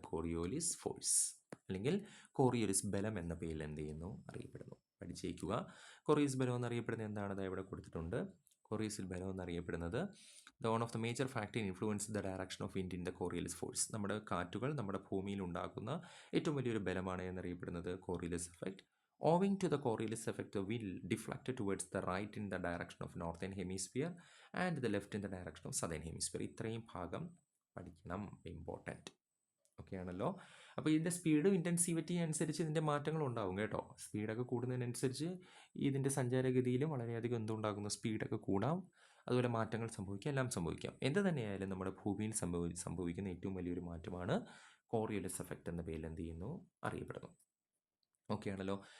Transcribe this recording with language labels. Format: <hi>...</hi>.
<ml>Coriolis force അല്ലെങ്കിൽ Coriolis ബലം എന്ന പേരിൽ അറിയപ്പെടുന്നു. പഠിച്ചേക്കുക. കോറിയോലിസ് ബലം എന്നറിയപ്പെടുന്നത് എന്താണ്? അത് ഇവിടെ കൊടുത്തിട്ടുണ്ട്. കോറിയോലിസ് ബലം എന്നറിയപ്പെടുന്നത്</ml> <en>One of the major factor influence the direction of wind in the Coriolis force.</en> <ml>നമ്മുടെ കാറ്റുകൾ നമ്മുടെ ഭൂമിയിൽ ഉണ്ടാക്കുന്ന ഏറ്റവും വലിയൊരു ബലമാണ് എന്നറിയപ്പെടുന്നത് Coriolis effect.</ml> <en>Owing to the Coriolis effect, the wind deflected towards the right in the direction of northern hemisphere and the left in the direction of southern hemisphere.</en> <ml>ഇത്രയും ഭാഗം പഠിക്കണം, ഇമ്പോർട്ടൻറ്റ്. ഓക്കെ ആണല്ലോ. അപ്പോൾ ഇതിൻ്റെ സ്പീഡും ഇൻറ്റൻസിവിറ്റി അനുസരിച്ച് ഇതിൻ്റെ മാറ്റങ്ങൾ ഉണ്ടാകും കേട്ടോ. സ്പീഡൊക്കെ കൂടുന്നതിനനുസരിച്ച് ഇതിൻ്റെ സഞ്ചാരഗതിയിലും വളരെയധികം എന്തുണ്ടാകുന്നു? സ്പീഡൊക്കെ കൂടാം, അതുപോലെ മാറ്റങ്ങൾ സംഭവിക്കാം, എല്ലാം സംഭവിക്കാം. എന്ത് തന്നെയായാലും നമ്മുടെ ഭൂമിയിൽ സംഭവിക്കുന്ന ഏറ്റവും വലിയൊരു മാറ്റമാണ് കോറിയോലിസ് എഫക്റ്റ് എന്ന പേരിൽ അറിയപ്പെടുന്നു. ഓക്കെ ആണല്ലോ.</ml>